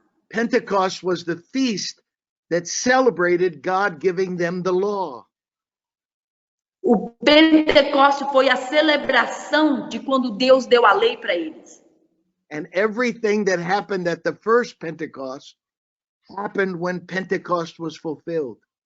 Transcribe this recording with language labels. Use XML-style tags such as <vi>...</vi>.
<en>Pentecost was the feast that celebrated God giving them the law.</en> <pt>O Pentecoste foi a celebração de quando Deus deu a lei para eles.</pt> <en>And everything that happened at the first Pentecost happened when Pentecost was fulfilled.</en>